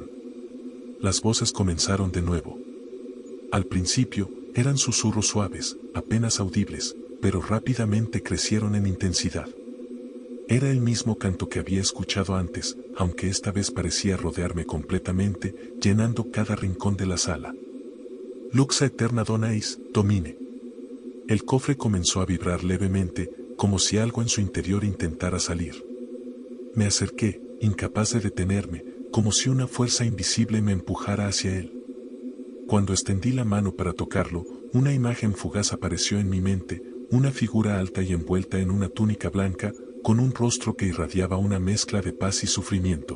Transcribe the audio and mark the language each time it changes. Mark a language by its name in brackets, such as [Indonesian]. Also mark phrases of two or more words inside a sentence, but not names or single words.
[Spanish] Las voces comenzaron de nuevo. Al principio, eran susurros suaves, apenas audibles, pero rápidamente crecieron en intensidad. Era el mismo canto que había escuchado antes, aunque esta vez parecía rodearme completamente, llenando cada rincón de la sala. [Latin] Lux aeterna dona eis, domine. [Spanish] El cofre comenzó a vibrar levemente, como si algo en su interior intentara salir. Me acerqué, incapaz de detenerme, como si una fuerza invisible me empujara hacia él. Cuando extendí la mano para tocarlo, una imagen fugaz apareció en mi mente, una figura alta y envuelta en una túnica blanca, con un rostro que irradiaba una mezcla de paz y sufrimiento.